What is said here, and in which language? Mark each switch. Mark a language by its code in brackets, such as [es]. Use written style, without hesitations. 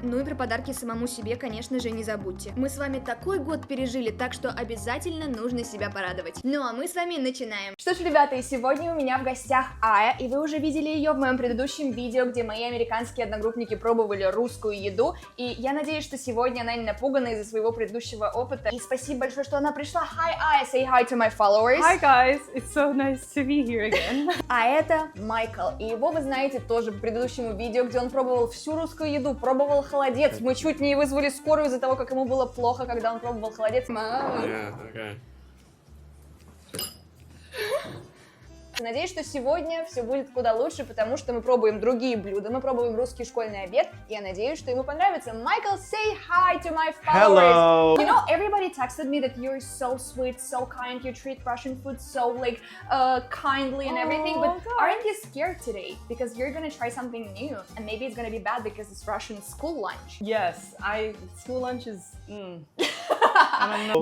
[ru] Ну и про подарки самому себе, конечно же, не забудьте. Мы с вами такой год пережили, так что обязательно нужно себя порадовать. Ну а мы с вами начинаем. Что ж, ребята, и сегодня у меня в гостях Ая, и вы уже видели ее в моем предыдущем видео, где мои американские одногруппники пробовали русскую еду, и я надеюсь, что сегодня она не напугана из-за своего предыдущего опыта. И спасибо большое, что она пришла. [en] Hi, Aya, say hi to my followers. Hi guys, it's so nice to be here again. [ru] А это Майкл, и его вы знаете тоже по предыдущему видео, где он пробовал всю русскую еду, пробовал холодец. Мы чуть не вызвали скорую из-за того, как ему было плохо, когда он пробовал холодец. Мам. Надеюсь, что сегодня все будет куда лучше, потому что мы пробуем другие блюда, мы пробуем русский школьный обед, и я надеюсь, что ему понравится. [en] Майкл, say hi to my followers. Hello. You know, everybody texted me that you're so sweet, so kind, you treat Russian food so like kindly and everything, but aren't you scared today? Because you're gonna try something new, and maybe it's gonna be bad because it's Russian school lunch. Yes, school lunch is... I don't know.